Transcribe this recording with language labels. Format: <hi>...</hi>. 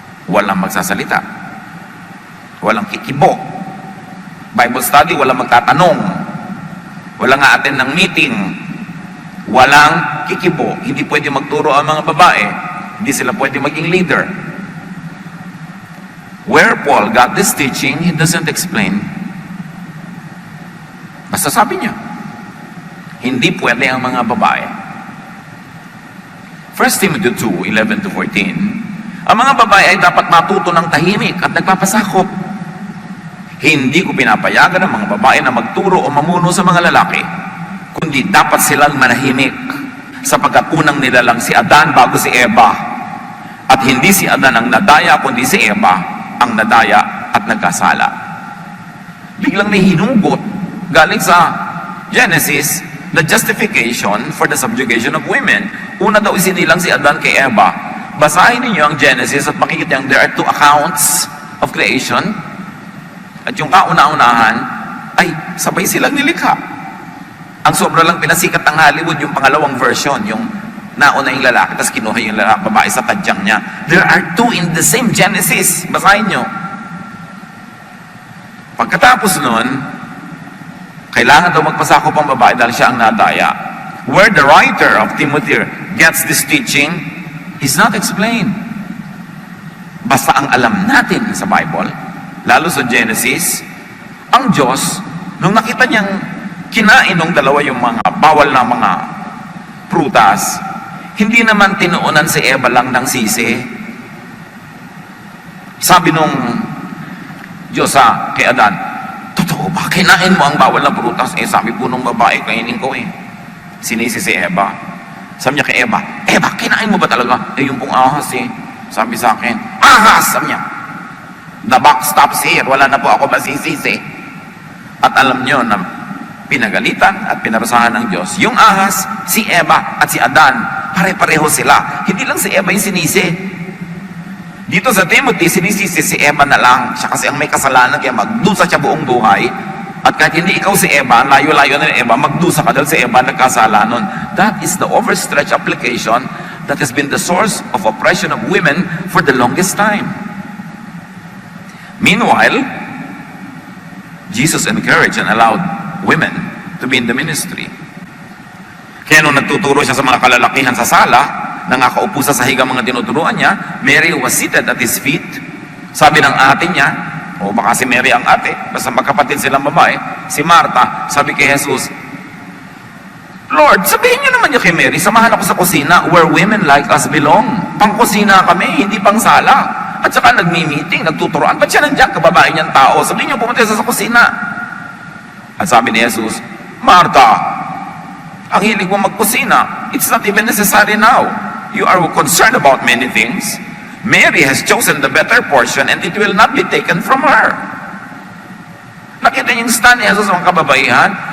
<tl>Walang magsasalita. Walang kikibo. Bible study, walang magtatanong. Walang a-attend ng meeting. Walang kikibo. Hindi pwede magturo ang mga babae. Hindi sila pwede maging leader.</tl> <en>Where Paul got this teaching, he doesn't explain.</en> <tl>Basta sabi niya, hindi pwede ang mga babae. 1 Timothy 2:11-14, ang mga babae ay dapat matuto ng tahimik at nagpapasakop. Hindi ko pinapayagan ang mga babae na magturo o mamuno sa mga lalaki, kundi dapat silang manahimik, sapagkat unang nilalang si Adan bago si Eva. At hindi si Adan ang nadaya, kundi si Eva ang nadaya at nagkasala. Biglang may hinugot galing sa Genesis,</tl> <en>the justification for the subjugation of women.</en> <tl>Una daw isinilang si Adan kay Eva. Basahin ninyo ang Genesis at makikita yung</tl> <en>there are two accounts of creation.</en> <tl>At yung kauna-unahan ay sabay silang nilikha. Ang sobra lang pinasikat ng Hollywood yung pangalawang version, yung Nauna yung lalaki, tapos kinuha yung babae sa tadyang niya.</tl> <en>There are two in the same Genesis.</en> <tl>Basahin nyo. Pagkatapos nun, kailangan daw magpasakop ang babae dahil siya ang nadaya.</tl> <en>Where the writer of Timothy gets this teaching is not explained.</en> <tl>Basta ang alam natin sa Bible, lalo sa Genesis, ang Diyos, nung nakita niyang kinain ng dalawa yung mga bawal na mga prutas, hindi naman tinuunan si Eva lang ng sisi. Sabi nung Diyos kay Adan, totoo ba? Kinain mo ang bawal na prutas? Sabi po nung babae, kainin ko Sinisi si Eva. Sabi niya kay Eva, Eva, kinain mo ba talaga? Yung pong ahas Sabi sa akin, ahas! Sabi niya,</tl> <en>the buck stops here.</en> <tl>Wala na po ako masisisi. At alam niyo na pinagalitan at pinarusahan ng Diyos. Yung ahas, si Eva at si Adan, pare-pareho sila. Hindi lang si Eva yung sinisi. Dito sa Timothy, sinisisi si Eva na lang. Siya kasi ang may kasalanan, kaya magdusa siya buong buhay. At kahit hindi ikaw si Eva, layo-layo na ni Eva, magdusa ka dahil si Eva nagkasala nun.</tl> <en>That is the overstretched application that has been the source of oppression of women for the longest time. Meanwhile, Jesus encouraged and allowed women to be in the ministry.</en> <tl>Kaya nung nagtuturo siya sa mga kalalakihan sa sala, nangakaupo sa higang mga tinuturuan niya,</tl> <en>Mary was seated at his feet.</en> <tl>Sabi ng ate niya, o baka si Mary ang ate, basta magkapatid silang babae, si Martha, sabi kay Jesus, Lord, sabihin niyo naman niya kay Mary, samahan ako sa kusina</tl> <en>where women like us belong.</en> <tl>Pang-kusina kami, hindi pang sala. At saka nagmi-meeting, nagtuturoan. Ba't siya nandiyan, kababae niyang tao? Sabihin niyo, pumunta sa kusina. At sabi ni Jesus, Martha, ang hilig mo magkusina,</tl> <en>it's not even necessary now. You are concerned about many things. Mary has chosen the better portion and it will not be taken from her.</en> <tl>Nakita niyo yung stand ni Jesus sa mga kababaihan?</tl>